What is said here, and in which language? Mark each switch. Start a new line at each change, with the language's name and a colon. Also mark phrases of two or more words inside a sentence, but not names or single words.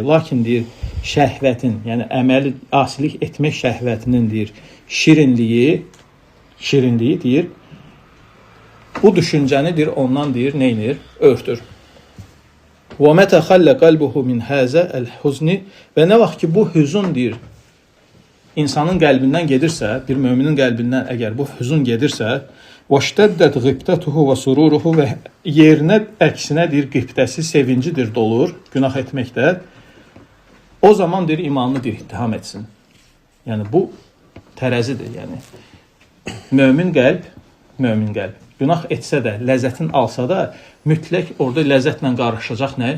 Azerbaijani: Lakin deyir, şəhvətin, yəni əməli asilik etmək şəhvətinin deyir, şirinliyi deyir, bu düşüncəni deyir, ondan deyir, neynir? Örtür.
Arabic: ومتى خلا قلبه من هذا الحزن
Azerbaijani: və nə vaxt ki bu hüzun deyir, insanın qəlbindən gedirsə, bir möminin qəlbindən əgər bu hüzun gedirsə,
Arabic: وَاشْتَدَّتْ غِبْتَتُهُ وَسُرُورُهُ
Azerbaijani: və yerinə əksinə deyir, qibtəsi, sevincidir, dolur, günah etməkdə. O zaman deyir, imanını deyir, ittiham etsin. Yəni, bu tərəzidir. Yəni, mömin qəlb, günah etsə də, ləzzətin alsa da, mütləq orada ləzzətlə qarışacaq nə?